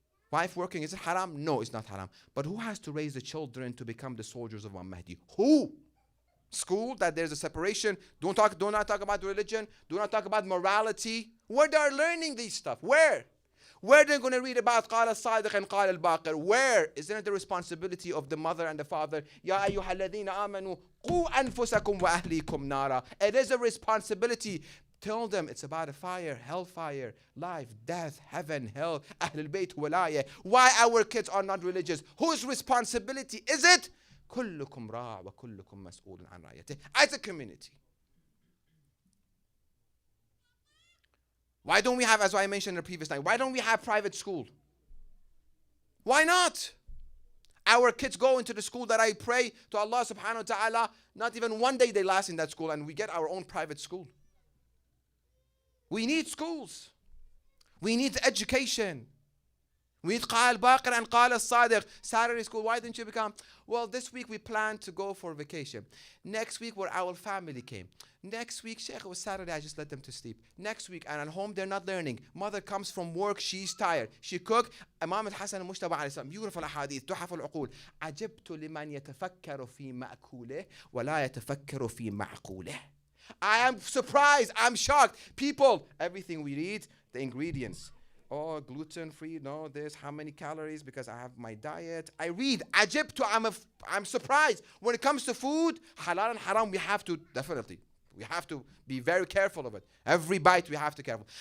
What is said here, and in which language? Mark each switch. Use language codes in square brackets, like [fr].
[en] Wife working, is it haram? No, it's not haram. But who has to raise the children to become the soldiers of Imam Mahdi? Who? School, that there's a separation. Do not talk about religion. Do not talk about morality. Where they are learning these stuff? Where? Where they're going to read about [ar] قال الصادق [en] and [ar] قال الباقر? [en] Where? Isn't it the responsibility of the mother and the father? [ar] يا أيها الذين آمنوا قوا أنفسكم وأهليكم نارا. [en] It is a responsibility. Tell them it's about a fire, hellfire, life, death, heaven, hell, Ahl al-Bayt, walaya. Why our kids are not religious? Whose responsibility is it? [ar] كلكم راع وكلكم مسؤول عن رعيته. [en] As a community. Why don't we have, as I mentioned in the previous time, why don't we have private school? Why not? Our kids go into the school that I pray to Allah subhanahu wa ta'ala, not even one day they last in that school, and we get our own private school. We need schools. We need education. We need [ar] قال باقر and قال الصادق. [en] Saturday school, why didn't you become? Well, this week we planned to go for vacation. Next week, where our family came. Next week, Sheikh, it was Saturday, I just let them to sleep. Next week, and at home, they're not learning. Mother comes from work, she's tired. She cooked. Imam Al Mustafa Akhound, beautiful ahadith, تحف العقول. [ar] عجبت لمن يتفكر في مأكوله ولا يتفكر في معقوله. [en] I am surprised, I'm shocked. People, everything we read, the ingredients. Oh, gluten-free, no, this, how many calories, because I have my diet. I read, عجبت, I'm surprised. When it comes to food, halal and haram, we have to, definitely. We have to be very careful of it. Every bite we have to be careful.